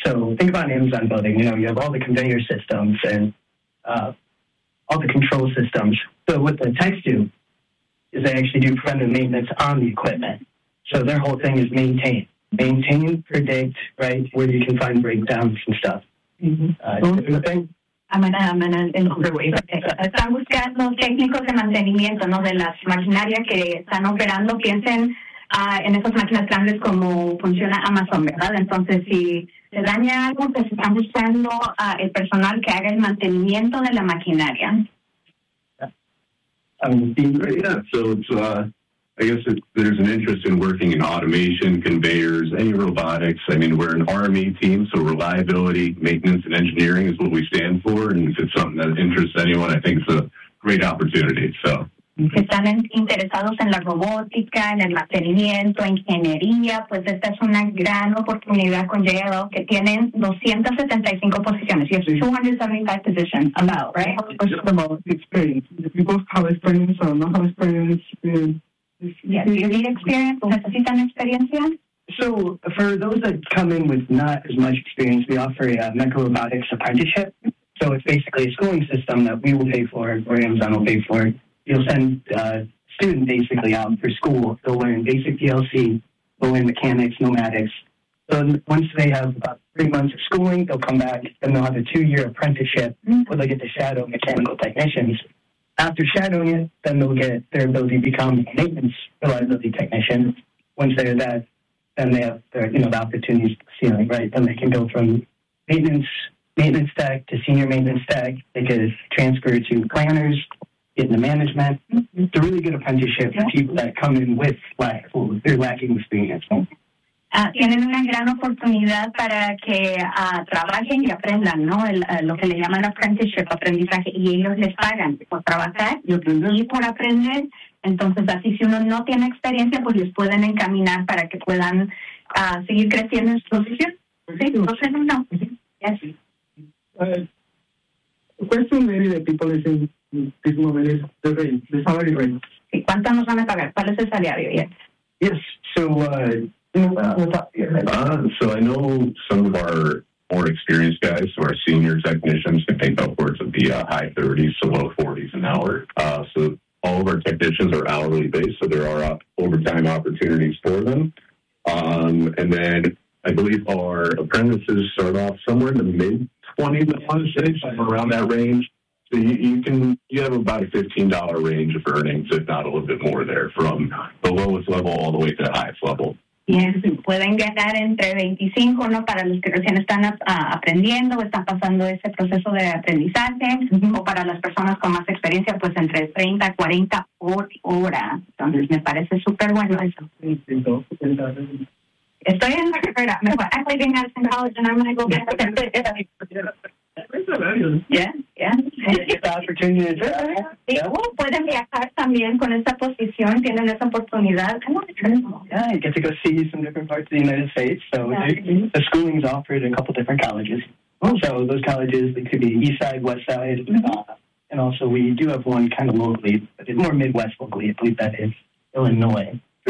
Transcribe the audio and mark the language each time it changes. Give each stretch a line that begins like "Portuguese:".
English: So think about an Amazon building. You know, you have all the conveyor systems and all the control systems. So what the techs do is they actually do preventive maintenance on the equipment. So their whole thing is maintain, predict, right, where you can find breakdowns and stuff. Mm-hmm. Typically, I'm gonna in other ways. Okay.
Spanish: Están buscando técnicos de mantenimiento, ¿no? De las maquinarias que están operando. Piensen en esas máquinas grandes como funciona Amazon, ¿verdad? Entonces, si se daña algo, pues están buscando el personal que haga el mantenimiento de la maquinaria.
English: I guess there's an interest in working in automation, conveyors, any robotics. I mean, we're an RMA team, so reliability, maintenance, and engineering is what we stand for. And if it's something that interests anyone, I think it's a great opportunity. So.
Spanish: Están interesados en la robótica, en el mantenimiento, ingeniería, pues esta es una gran oportunidad con JLL, que tienen 275 posiciones.
English: You have 275 positions, about, right? How much experience? You both have experience or not have experience in... Yes. So for those that come in with not as much experience, we offer a mecha robotics apprenticeship. So it's basically a schooling system that we will pay for, or Amazon will pay for. You'll send a student basically out for school. They'll learn basic PLC, they'll learn mechanics, pneumatics. So once they have about 3 months of schooling, they'll come back and they'll have a 2-year apprenticeship where they get to shadow mechanical technicians. After shadowing it, then they'll get their ability to become a maintenance reliability technician. Once they're that, then they have their, you know, the opportunities to ceiling, right? Then they can go from maintenance tech to senior maintenance tech. They could transfer to planners, get into management. It's a really good apprenticeship for people that come in with lack, or they're lacking experience.
Spanish: Tienen una gran oportunidad para que trabajen y aprendan, ¿no? Lo que le llaman apprenticeship, aprendizaje, y ellos les pagan por trabajar y por aprender. Entonces, así si uno no tiene experiencia, pues les pueden encaminar para que puedan seguir creciendo en su posición. Sí, dos en uno. Yes.
English: Question maybe the people in this moment is the salary range.
Spanish: ¿Cuánto nos van a pagar? ¿Cuál es el salario? Yes.
English: Yes, so... So I know some of our more experienced guys, so our senior technicians, can make upwards of the high 30s to low 40s an hour. So all of our technicians are hourly based, so there are overtime opportunities for them. And then I believe our apprentices start off somewhere in the mid-20s, around that range. So you have about a $15 range of earnings, if not a little bit more there, from the lowest level all the way to the highest level.
Spanish: Yes. Pueden ganar entre 25, ¿no? Para los que recién están aprendiendo o están pasando ese proceso de aprendizaje, o para las personas con más experiencia, pues entre 30 a 40 por hora. Entonces, me parece súper bueno eso. Estoy en la carrera. Me voy a college
English: and I'm going to go
Spanish: pueden viajar también con esta posición, tienen esa oportunidad.
English: Yeah, you get to go see some different parts of the United States. So the schooling is offered in a couple different colleges. So those colleges, they could be east side, west side. And also we do have one kind of locally, but it's more Midwest locally, I believe that is Illinois.